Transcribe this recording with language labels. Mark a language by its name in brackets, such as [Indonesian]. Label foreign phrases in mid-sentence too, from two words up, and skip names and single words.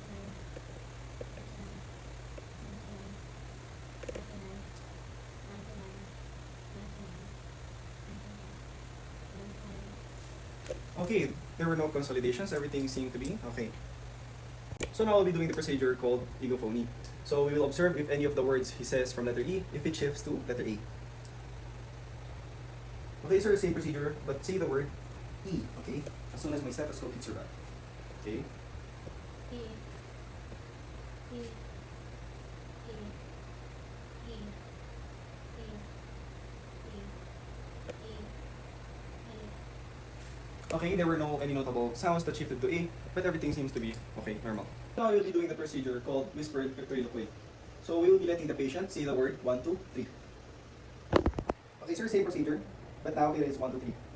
[English] Okay, there were no consolidations, everything seemed to be okay. So now we'll be doing the procedure called egophony. So we will observe if any of the words he says from letter E, if it shifts to letter A. Okay, sir, same procedure, but say the word E, okay? As soon as my stethoscope hits your back. Okay? E. E. E. E. E. E. E. Okay, there were no any notable sounds that shifted to A, but everything seems to be okay, normal. Now we'll be doing the procedure called whispered ventriloquy. So we will be letting the patient say the word 1, 2, 3. Okay, sir, same procedure, but now it is 1, 2, 3.